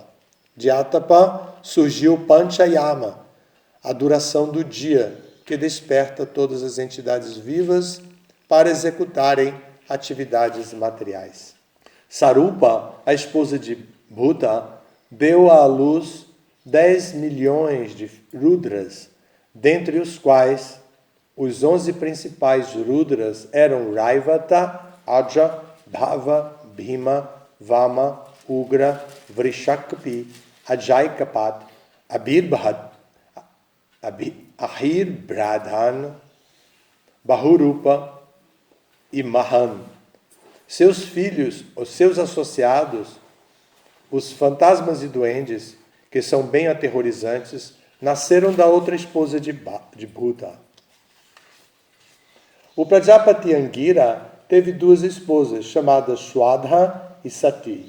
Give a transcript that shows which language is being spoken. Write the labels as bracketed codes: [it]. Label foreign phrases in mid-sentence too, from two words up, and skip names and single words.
[pt] De Atapa surgiu Panchayama, a duração do dia, que desperta todas as entidades vivas para executarem atividades materiais. Sarupa, a esposa de Buddha, deu à luz 10 milhões de Rudras, dentre os quais os 11 principais Rudras eram Raivata, Aja, Bhava, Bhima, Vama, Ugra, Vrishakpi, Ajaikapat, Ahirbradhan, Bahurupa e Mahan. Seus filhos, os seus associados, os fantasmas e duendes, que são bem aterrorizantes, nasceram da outra esposa de Buddha. O Prajapati Angira teve 2 esposas, chamadas Swadha e Sati.